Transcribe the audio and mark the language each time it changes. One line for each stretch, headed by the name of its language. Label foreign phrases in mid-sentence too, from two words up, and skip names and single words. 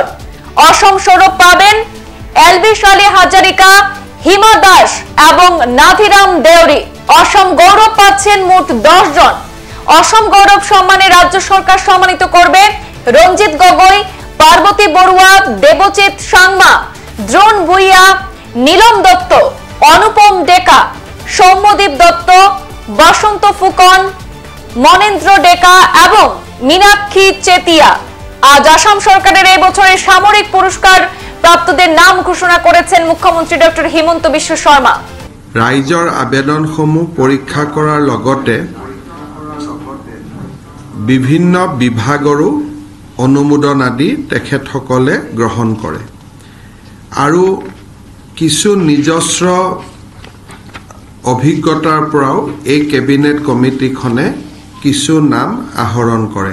Bangla: অসম সৌরভ পাবেন এলবিশ আলী হাজারিকা, হিমা দাস এবং নাথিরাম দেওরি। অসম গৌরব পাচ্ছেন মোট 10 জন। অসম গৌরব সম্মানে রাজ্য সরকার সম্মানিত করবে রঞ্জিত গগৈ, পার্বতী বড়ুয়া, দেবচিৎ সাংমা, দ্রোণ ভুইয়া, নীলম দত্ত, অনুপম ডেকা, সৌম্যদীপ দত্ত, বসন্ত ফুকন, মনেন্দ্র ডেকা এবং মীনাক্ষী চেতিয়া। আজ আসাম সরকারের এই বছরের সামরিক পুরস্কার প্রাপ্তদের নাম ঘোষণা করেছেন মুখ্যমন্ত্রী ডক্টর হিমন্ত বিশ্ব শর্মা।
Assamese: ৰাইজৰ আবেদনসমূহ পৰীক্ষা কৰাৰ লগতে বিভিন্ন বিভাগৰো অনুমোদন আদি তেখেতসকলে গ্ৰহণ কৰে আৰু কিছু নিজস্ব অভিজ্ঞতাৰ পৰাও এই কেবিনেট কমিটিখনে কিছু নাম আহৰণ কৰে।